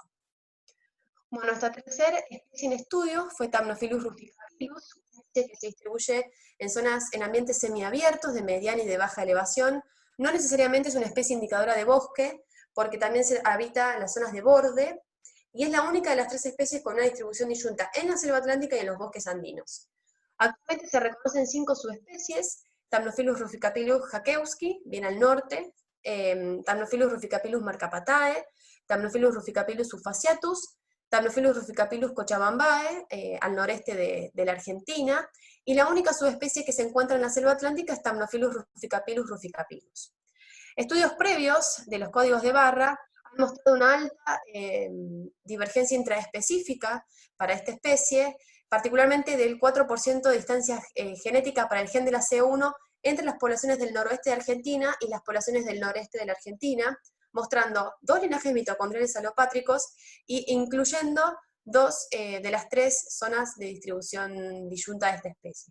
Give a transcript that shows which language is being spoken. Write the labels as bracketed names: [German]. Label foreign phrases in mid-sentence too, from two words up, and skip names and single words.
[Spanish] Bueno, nuestra tercera especie en estudio fue Thamnophilus rusticapillus, una especie que se distribuye en ambientes semiabiertos de mediana y de baja elevación. No necesariamente es una especie indicadora de bosque, porque también se habita en las zonas de borde, y es la única de las 3 especies con una distribución disyunta en la selva atlántica y en los bosques andinos. Actualmente se reconocen 5 subespecies: Thamnophilus ruficapillus hackewski, bien al norte, Thamnophilus ruficapillus marcapatae, Thamnophilus ruficapillus subfasciatus, Thamnophilus ruficapillus cochabambae, al noreste de la Argentina, y la única subespecie que se encuentra en la selva atlántica es Thamnophilus ruficapillus ruficapillus. Estudios previos de los códigos de barra han mostrado una alta divergencia intraespecífica para esta especie, particularmente del 4% de distancia genética para el gen de la C1 entre las poblaciones del noroeste de Argentina y las poblaciones del noreste de la Argentina, mostrando 2 linajes mitocondriales alopátricos e incluyendo 2 de las 3 zonas de distribución disyunta de esta especie.